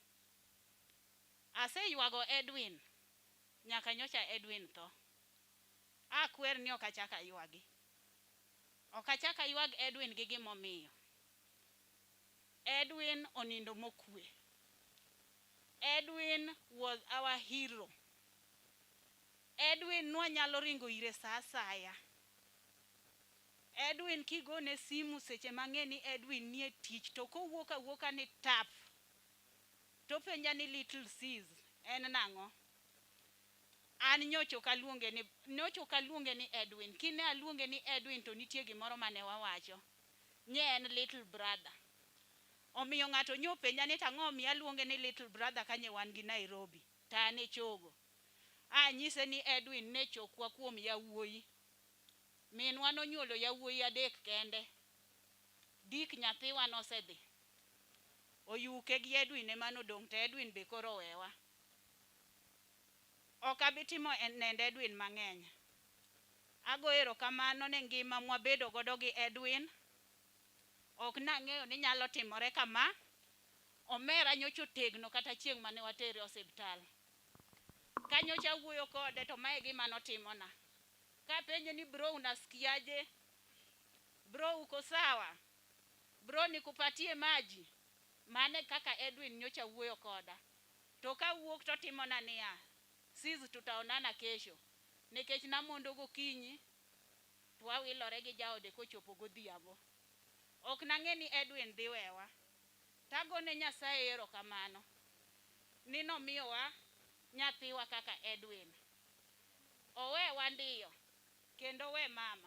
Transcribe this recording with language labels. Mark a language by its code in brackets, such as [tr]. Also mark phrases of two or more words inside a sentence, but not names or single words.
[luo] Ase yuago Edwin. Nyaka nyocha Edwin to. Akwer ni okachaka yuagi. Okachaka yuag Edwin gi gimomiyo. Edwin onindo mokwe. [en] Edwin was our hero. [luo] Edwin nwanyalo ringo ire sa asaya. Edwin kigone simu seche mang'eni Edwin nie tich to kowuok awuoka ni tap. To penja ni [en] little sis [luo] en nang'o. An nyocho kaluonge ni Edwin. Kine aluonge ni Edwin to nitie gimoro mane wawacho. Nye en [en] little brother. [luo] Omiyo ng'ato nyopenja ni tang'o mi aluonge ni [en] little brother [luo] kanye wan gi Nairobi. Ta ne chogo. Nyise ni Edwin ne chokwa kuom yawuoyi. Minwa nonyuolo yawuoyi adek kende. dik nyathiwa nosedhi. Oyuke gi Edwin ema nodong' to Edwin be koro wewa. Ok abi timo nende Edwin mang'eny. Ago erokamano ne ngima mwabedo godo gi Edwin. Ok nang'eyo ni nyalo timore kama. Omera nyocha otegno kata chieng' mane watere osiptal. Kanyocha wuoyo kode to mae gima notimona. Kapenje ni [sw] bro unasikiaje? Bro uko sawa? Bro nikupatie maji? [luo] Mane kaka Edwin nyocha wuoyo koda. To kawuok to timona niya. [sw] Sis tutaonana kesho. [luo] Nikech namondo gokinyi to wawilore gi jaode kochopo godhiambo. Ok nang'e ni Edwin dhi wewa. Tagone Nyasaye erokamano ni nomiyowa nyathiwa kaka Edwin. Owewa ndiyo kendo we mama.